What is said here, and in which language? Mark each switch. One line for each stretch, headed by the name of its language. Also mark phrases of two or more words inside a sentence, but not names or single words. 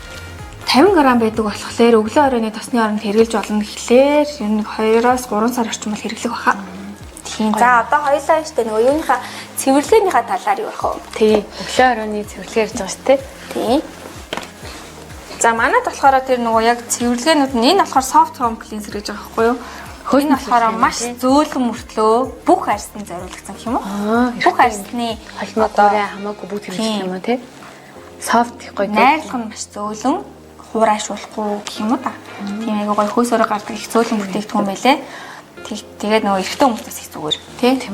Mongolian: 50 г байдаг болохоор өглөө оройны тосны оронд хэрэглэж болно гэхлээр ер нь 2-3 сар орчим бол хэрэглэх баха. Тийм. За одоо хоёулаа штэ нөгөө юуныхаа цэвэрлээнийхаа талаар юу байх вэ? Тий. Өглөө оройны цэвэрлэгээ ярьж байгаа шүү дээ. Тий. За манайд болохоор тэр нөгөө яг цэвэрлэгээнүүд нь энэ болохоор
English: soft home cleanser
Mongolian: гэж байгаа байхгүй юу? Энэ болохоор маш зөөлөн мөртлөө бүх арьсны зориулагдсан гэх юм уу? Бүх арьсны холмоодоо хамаагүй бүгд хэрэглэх юм уу те? Soft их гоё. Найрлах нь маш зөөлөн, хуурайшуулахгүй гэх юм уу та. Тийм айгуу гоё хөөсөөрөө гардаг их зөөлөн бүтээгдэхүүн байлээ. Тэгээд нөгөө эрэгтэй хүмүүстээс их зүгээр тийм.